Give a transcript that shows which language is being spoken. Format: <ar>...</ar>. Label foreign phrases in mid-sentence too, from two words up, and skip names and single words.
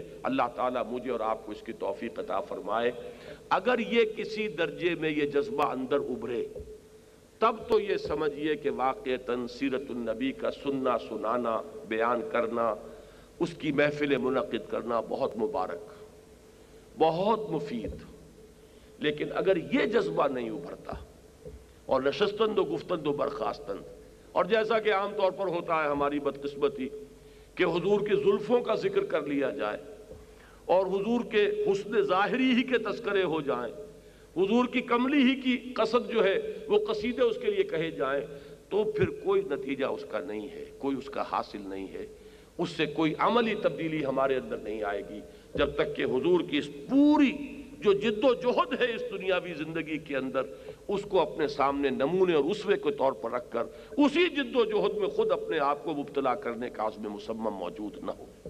<ur>اللہ تعالیٰ مجھے اور آپ کو اس کی توفیق عطا فرمائے۔ اگر یہ کسی درجے میں یہ جذبہ اندر ابھرے تب تو یہ سمجھیے کہ واقعتاً سیرت النبی کا سننا، سنانا، بیان کرنا، اس کی محفل منعقد کرنا بہت مبارک، بہت مفید۔ لیکن اگر یہ جذبہ نہیں ابھرتا اور</ur> <fa>نشستند و گفتند و برخاستند،</fa> <ur>اور جیسا کہ عام طور پر ہوتا ہے ہماری بدقسمتی کہ حضور کی زلفوں کا ذکر کر لیا جائے اور حضور کے حسن ظاہری ہی کے تذکرے ہو جائیں، حضور کی کملی ہی کی قصد جو ہے وہ قصیدے اس کے لیے کہے جائیں، تو پھر کوئی نتیجہ اس کا نہیں ہے، کوئی اس کا حاصل نہیں ہے، اس سے کوئی عملی تبدیلی ہمارے اندر نہیں آئے گی جب تک کہ حضور کی اس پوری جو جد و جہد ہے اس دنیاوی زندگی کے اندر اس کو اپنے سامنے نمونے اور اسوے کے طور پر رکھ کر اسی جد و جہد میں خود اپنے آپ کو مبتلا کرنے کا عزم مصمم موجود نہ ہو۔</ur>